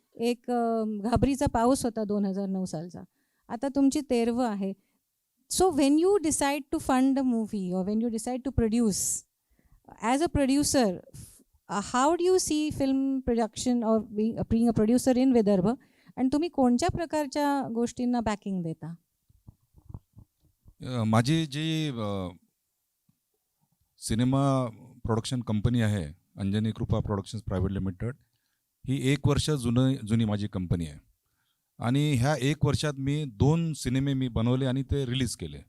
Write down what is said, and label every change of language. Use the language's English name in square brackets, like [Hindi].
[Marathi] एक घाबरीचा पाऊस होता 2009 सालचा. आता तुमची 13वी आहे. [English] So when you decide to fund a movie or when you decide to produce, as a producer, how do you see film production or being a producer in Vidarbha, and [Marathi] तुम्ही कोणत्या प्रकारच्या गोष्टींना बॅकिंग देता? माझी जी cinema production company आहे, अंजनी कृपा productions private limited, ही 1 वर्ष जुनी माझी कंपनी आहे. आणि ह्या 1 वर्षात मी 2 सिनेमे मी बनवले आणि ते रिलीज केले.